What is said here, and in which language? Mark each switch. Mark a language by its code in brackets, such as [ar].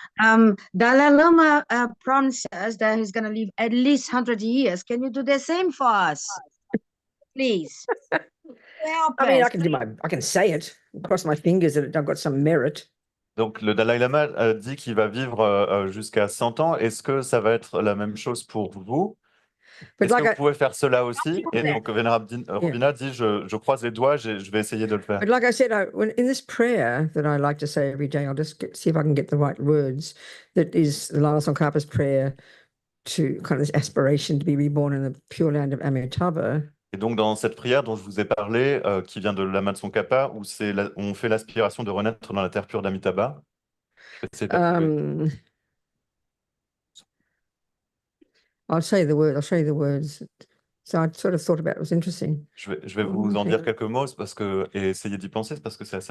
[en] Dalai Lama promises that he's going to live at least 100 years. Can you do the same for us? Please. Help I mean, us. I can say it, cross my fingers that I've got some merit. [fr] Donc, le Dalai Lama dit qu'il va vivre jusqu'à 100 ans. Est-ce que ça va être la même chose pour vous? [en] But [fr] Est-ce que [en] like [fr] vous pouvez faire cela aussi? Et donc, Vénérable Robina dit, je croise les doigts, je vais essayer de le faire. [en] But like I said, in this prayer that I like to say every day, I'll just see if I can get the right words. That is the Lama Tsongkhapa's prayer to kind of this aspiration to be reborn in the pure land of Amitabha. [fr] Et donc, dans cette prière dont je vous ai parlé, qui vient de Lama Tsongkhapa, où on fait l'aspiration de renaître dans la terre pure d'Amitabha. Je vais essayer de la trouver. [en] I'll show you the word. I'll show you the words. So I sort of thought about it. It was interesting. [fr] Je vais vous en dire quelques mots et essayer d'y penser parce que c'est assez